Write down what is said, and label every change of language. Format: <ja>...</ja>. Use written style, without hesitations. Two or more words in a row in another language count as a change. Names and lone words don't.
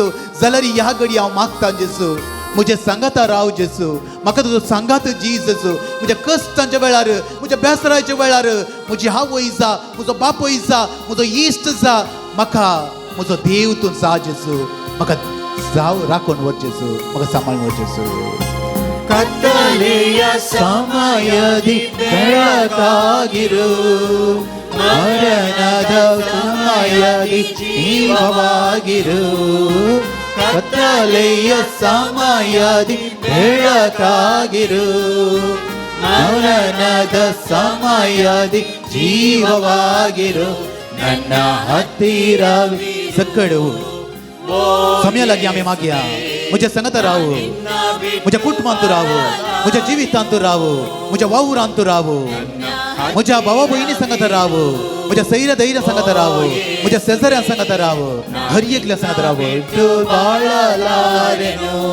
<kok>जाल्यार ह्या घडी हांव मागतां जेसू म्हज्या सांगाता राव जेसू. म्हाका तुजो सांगात जी जेसू. म्हज्या कश्टांच्या वेळार म्हज्या बेसराच्या वेळार म्हजी आवय जा, म्हजो बापूय जा, म्हजो इश्ट जा. म्हाका म्हजो देव तूं जा जेसू. म्हाका जाव राखून व्हर जेसू. म्हाका सांबाळून व्हर जेसू.</kok> <kn>ಕತ್ತಲೆಯ ಸಮಯದಿ ಬೆಳಕಾಗಿರು ಮರಣದ ಸಮಯದಿ ಜೀವವಾಗಿರು. ಕತ್ತಲೆಯ ಸಮಯದಿ ಬೆಳಕಾಗಿರು. ಮರಣದ ಸಮಯದಿ ಜೀವವಾಗಿರು. ನನ್ನ ಹತ್ತಿರ ಸಕ್ಕಡು ಸಮಯ</kn> <kok>लागी आम्ही मागया. म्हज्या संगत रावू. म्हज्या कुटुंबांत तूं रावू. म्हज्या जिवितांत तूं रावू. म्हज्या वावरांत तूं रावू. म्हज्या भावा भयणी संगत रावू. म्हज्या सैर धैर्या संगत रावू. म्हज्या शेजाऱ्यां संगत रावू. हर एकल्या संगत रावू. तूं बाळालारेनो.</kok>